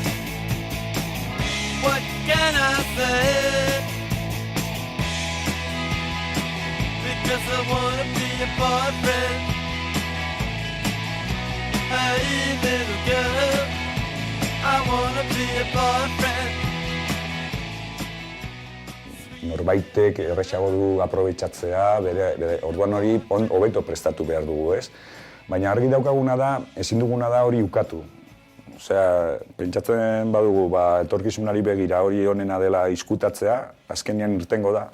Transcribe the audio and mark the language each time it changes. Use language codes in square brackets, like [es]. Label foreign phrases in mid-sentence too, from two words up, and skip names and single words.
[en] What can I say? Because I wanna be your boyfriend. Hey, little girl, I wanna be your boyfriend. [eu] Norbaitek erresago du aprobetxatzea, orduan hori hobeto prestatu behar dugu, ez? Baina argi daukaguna da, ezin duguna da hori ukatu. Osea, pentsatzen badugu, etorkizunari begira hori onena dela izkutatzea, azkenean irtengo da.